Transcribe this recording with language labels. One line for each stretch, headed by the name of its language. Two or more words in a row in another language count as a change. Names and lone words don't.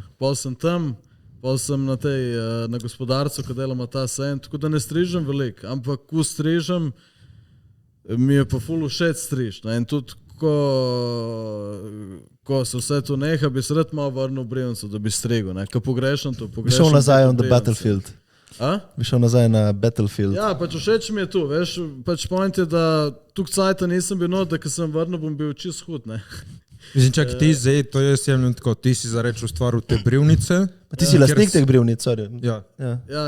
Slovenian: Pol sem tam, pol sem na gospodarcu, ko delamo ta sen, tako da ne strižem veliko, ampak ko strižem, mi je pa ful všeč striž, ne, in tudi ko se vse to neha, bi se rad malo vrnil v Brivnico, da bi stregel, ne, ko pogrešam to, Bi šel nazaj
English: on the battlefield.
Slovenian: Bi šel nazaj na battlefield. Ja, pač všeč mi je to, veš, pač point je, da tuk cajta nisem bil not, da ko sem vrnil, bom bil čist hud, ne. Mislim, čak ti zdaj, to jaz jemljem tako, ti si za reč ustvaril te Brivnice. Pa ti si lastnik teh Brivnic, sorry.